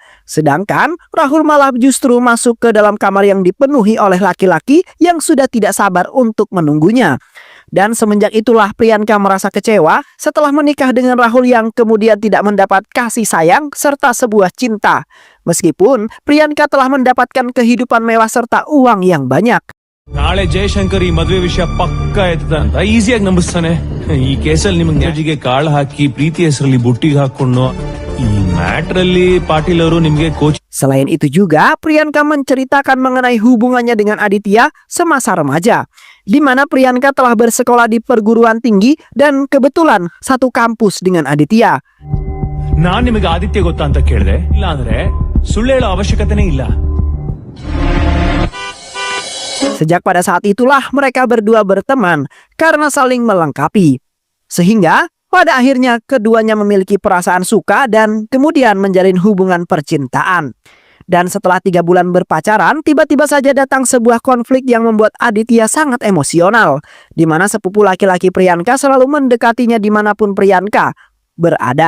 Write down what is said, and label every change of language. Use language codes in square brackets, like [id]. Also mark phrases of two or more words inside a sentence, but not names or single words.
[id] Sedangkan Rahul malah justru masuk ke dalam kamar yang dipenuhi oleh laki-laki yang sudah tidak sabar untuk menunggunya. Dan semenjak itulah Priyanka merasa kecewa setelah menikah dengan Rahul yang kemudian tidak mendapat kasih sayang serta sebuah cinta. Meskipun Priyanka telah mendapatkan kehidupan mewah serta uang yang banyak. [kn] ನಾಳೆ ಜಯಶಂಕರ್ ಈ ಮದ್ವೆ ವಿಷಯ ಪಕ್ಕ ಎತ್ತದ ಅಂತ ಈಸಿಯಾಗಿ ನಂಬಿಸ್ತಾನೆ. ಈ ಕೇಸಲ್ಲಿ ನಿಮ್ಗೆ ನ್ಯಾಜಿಗೆ ಕಾಳು ಹಾಕಿ ಪ್ರೀತಿ ಹೆಸರಲ್ಲಿ ಬುಟ್ಟಿಗೆ ಹಾಕೊಂಡು ಈ ಮ್ಯಾಟರ್ ಅಲ್ಲಿ ಪಾಟೀಲ್ ಅವರು ನಿಮ್ಗೆ ಕೋಚ್. [id] Selain itu juga, Priyanka menceritakan mengenai hubungannya dengan Aditya semasa remaja, di mana Priyanka telah bersekolah di perguruan tinggi dan kebetulan satu kampus dengan Aditya. [kn] ನಾನ್ ನಿಮಗೆ ಆದಿತ್ಯ ಗೊತ್ತಾ ಅಂತ ಕೇಳಿದೆ. ಇಲ್ಲ ಅಂದ್ರೆ ಸುಳ್ಳು ಹೇಳೋ ಅವಶ್ಯಕತೆನೇ ಇಲ್ಲ. [id] Sejak pada saat itulah mereka berdua berteman karena saling melengkapi. Sehingga pada akhirnya keduanya memiliki perasaan suka dan kemudian menjalin hubungan percintaan. Dan setelah 3 bulan berpacaran, tiba-tiba saja datang sebuah konflik yang membuat Aditya sangat emosional, di mana sepupu laki-laki Priyanka selalu mendekatinya dimanapun Priyanka berada.